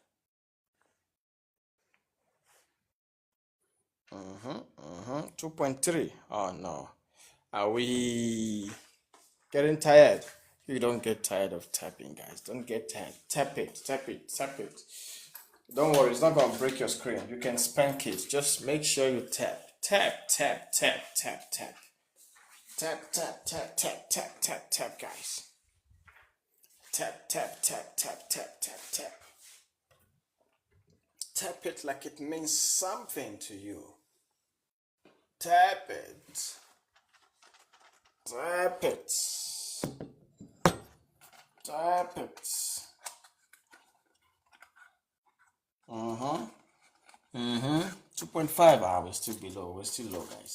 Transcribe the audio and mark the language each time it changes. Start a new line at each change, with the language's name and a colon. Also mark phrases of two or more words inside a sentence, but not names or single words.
English: 2.3. Oh no. Are we getting tired? You don't get tired of tapping, guys. Don't get tired. Tap it, tap it, tap it. Don't worry, it's not gonna break your screen. You can spank it. Just make sure you tap. Tap, tap, tap, tap, tap. Tap, tap, tap, tap, tap, tap, tap, guys. Tap, tap, tap, tap, tap, tap, tap. Tap it like it means something to you. Tap it. Tap it. Tap it. 2.5. We're still below. We're still low, guys.